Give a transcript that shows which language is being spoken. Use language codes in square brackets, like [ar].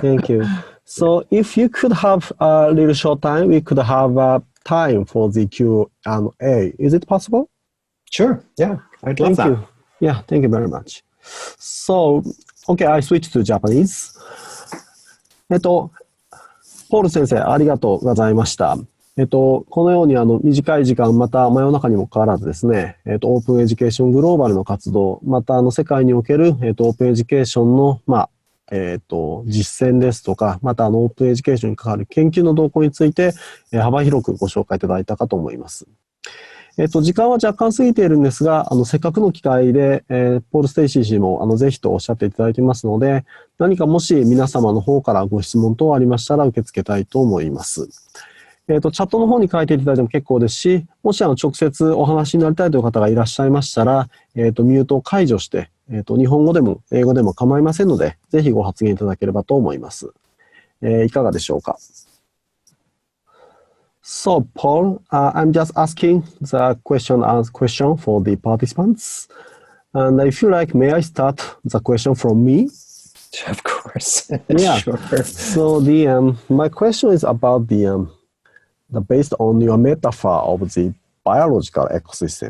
[en] Thank you. So if you could have a little short time, we could have time for the Q&A. Is it possible? Sure. Yeah, I'd love that. Thank you. Yeah, thank you very much. So, okay, I switch to Japanese. [ja] ポール先生、ありがとうございました。このように短い時間、また真夜中にもかかわらずですね、オープンエデュケーショングローバルの活動、また世界における、オープンエデュケーションの、実践ですとか、またオープンエデュケーションに関わる研究の動向について、幅広くご紹介いただいたかと思います。時間は若干過ぎているんですが、せっかくの機会で、ポール・ステイシー氏もぜひとおっしゃっていただいていますので、何かもし皆様の方からご質問等ありましたら受け付けたいと思います。チャットの方に書いていただいても結構ですし、もし直接お話になりたいという方がいらっしゃいましたら、ミュートを解除して、日本語でも英語でも構いませんので、ぜひご発言いただければと思います。いかがでしょうか。 [en] So, Paul, I'm just asking the question for the participants. And if you like, may I start the question from me? Of course. Yeah. Sure. So, my question is about based on your metaphor of the biological ecosystem.